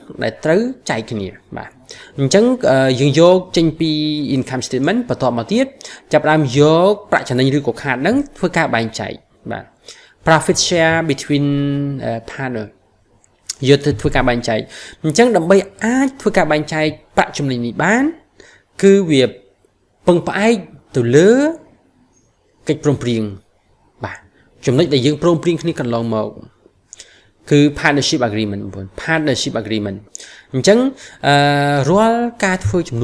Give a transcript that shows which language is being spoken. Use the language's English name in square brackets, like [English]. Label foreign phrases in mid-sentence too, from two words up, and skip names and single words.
[Khmer] ដែលត្រូវចែកគ្នាបាទអញ្ចឹងយើងយកចេញពី [English] income statement [Khmer] បន្ទាប់មកទៀតចាប់ផ្ដើមយកប្រាក់ ចំណេញឬក៏ខាតហ្នឹងធ្វើការបែងចែកបាទ [English] profit share between partner [Khmer] យកទៅធ្វើការបែងចែកអញ្ចឹងដើម្បីអាចធ្វើការបែងចែកប្រាក់ចំណេញនេះបានគឺវាពឹងផ្អែកទៅលើកិច្ចព្រមព្រៀងបាទចំណុចដែលយើងព្រមព្រៀងគ្នាកន្លងមកគឺ [English] partnership agreement [Khmer] បងប្អូន [English] partnership agreement [Khmer] អញ្ចឹងរាល់ការធ្វើចំ